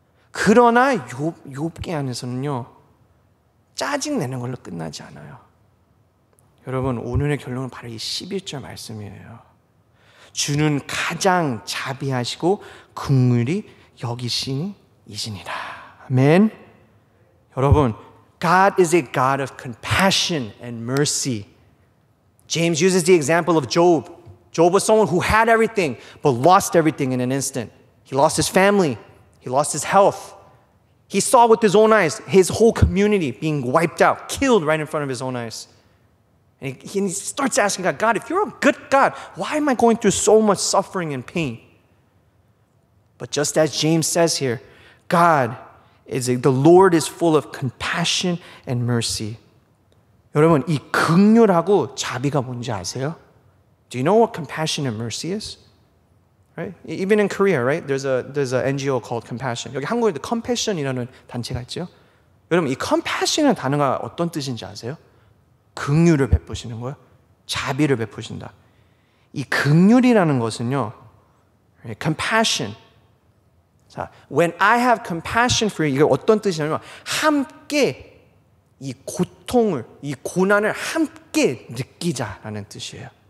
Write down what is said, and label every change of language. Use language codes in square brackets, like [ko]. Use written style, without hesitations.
[ko] 그러나 욥기 안에서는요 짜증내는 걸로 끝나지 않아요. 여러분 오늘의 결론은 바로 이 11절 말씀이에요. 주는 가장 자비하시고 긍휼히 여기신 이시니라. 아멘. [en] 여러분 God is a God of compassion and mercy. James uses the example of Job. Job was someone who had everything but lost everything in an instant. He lost his family. He lost his health. He saw with his own eyes his whole community being wiped out, killed right in front of his own eyes. And he starts asking God, God, if you're a good God, why am I going through so much suffering and pain? But just as James says here, the Lord is full of compassion and mercy. [ko] 여러분, 이 긍휼하고 자비가 뭔지 아세요? [en] Do you know what compassion and mercy is? Right? Even in Korea, right? There's a NGO called Compassion. [ko] 여기 한국에도 Compassion이라는 단체가 있죠. 여러분, 이 Compassion이라는 단어가 어떤 뜻인지 아세요? 긍휼을 베푸시는 거예요. 자비를 베푸신다. 이 긍휼이라는 것은요, compassion. 자, [en] when I have compassion for you, [ko] 이게 어떤 뜻이냐면 함께 이 고통을, 이 고난을 함께 느끼자라는 뜻이에요.